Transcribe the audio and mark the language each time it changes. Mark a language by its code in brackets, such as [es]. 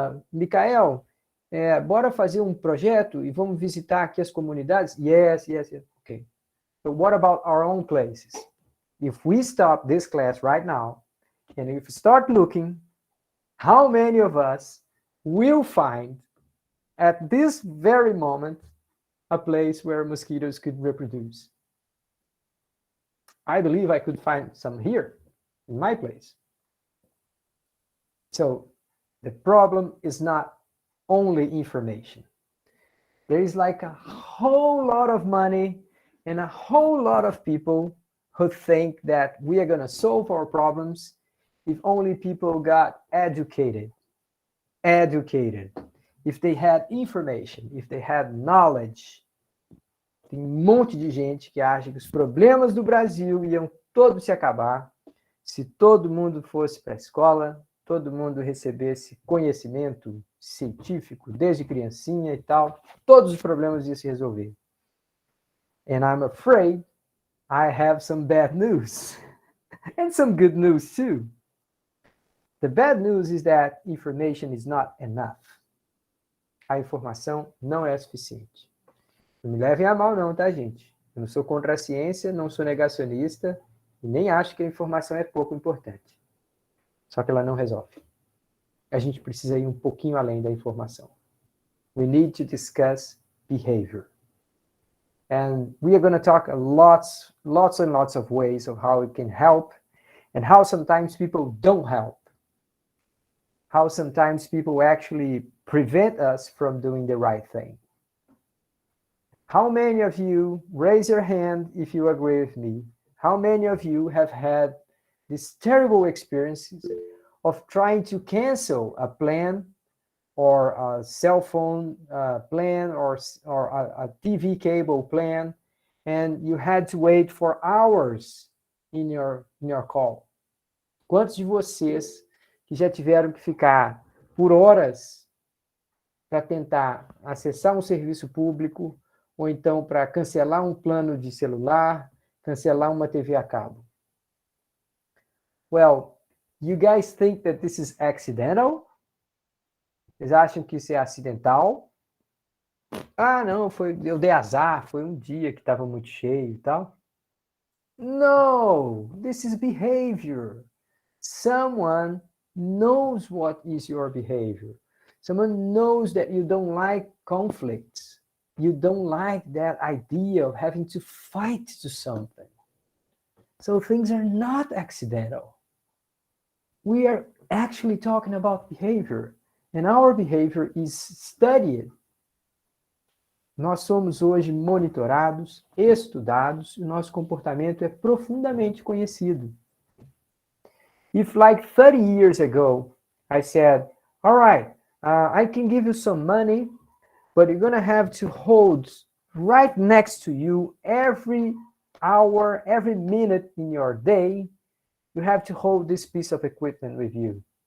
[pt] Micael, bora fazer um projeto e vamos visitar aqui as comunidades? [en] Yes. Okay. So what about our own places? If we stop this class right now, and if we start looking, how many of us will find at this very moment a place where mosquitoes could reproduce? I believe I could find some here in my place. So the problem is not only information. There is like a whole lot of money and a whole lot of people who think that we are going to solve our problems if only people got educated. If they had information, if they had knowledge. [pt] Tem monte de gente que acha que os problemas do Brasil iam todos se acabar se todo mundo fosse para a escola, todo mundo recebesse conhecimento científico desde criancinha e tal, todos os problemas iam se resolver. [en] And I'm afraid I have some bad news and some good news too. The bad news is that information is not enough. [pt] A informação não é suficiente. Não me levem a mal não, tá, gente? Eu não sou contra a ciência, não sou negacionista e nem acho que a informação é pouco importante. Só que ela não resolve. A gente precisa ir um pouquinho além da informação. [en] We need to discuss behavior. And we are going to talk lots and lots of ways of how it can help and how sometimes people don't help. How sometimes people actually prevent us from doing the right thing. How many of you, raise your hand if you agree with me, how many of you have had these terrible experiences of trying to cancel a plan or a cell phone plan or a TV cable plan, and you had to wait for hours in your call? [pt] Quantos de vocês que já tiveram que ficar por horas para tentar acessar um serviço público ou então para cancelar um plano de celular, cancelar uma TV a cabo? [en] Well, you guys think that this is accidental? [pt] Vocês acham que isso é acidental? Ah, não, eu dei azar, foi um dia que estava muito cheio e tal. [en] No, this is behavior. Someone knows what is your behavior. Someone knows that you don't like conflicts. You don't like that idea of having to fight to something. So things are not accidental. We are actually talking about behavior, and our behavior is studied. [pt] Nós somos hoje monitorados, estudados, e o nosso comportamento é profundamente conhecido. [en] If like 30 years ago, I said, all right, I can give you some money, but you're going to have to hold right next to you every hour, every minute in your day, you have to hold this piece of equipment with you.